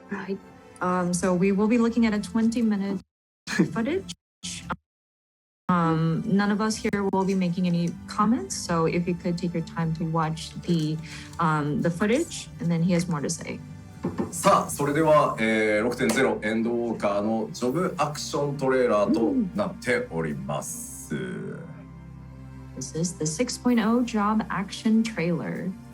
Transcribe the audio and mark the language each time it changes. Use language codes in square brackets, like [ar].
[en] Right. So we will be looking at a 20-minute footage. None of us here will be making any comments. So if you could take your time to watch the footage, and then he has more to say. [ja] さあそれでは、6.0 エンドウォーカーのジョブアクショントレーラーとなっております。 [en] This is the 6.0 job action trailer.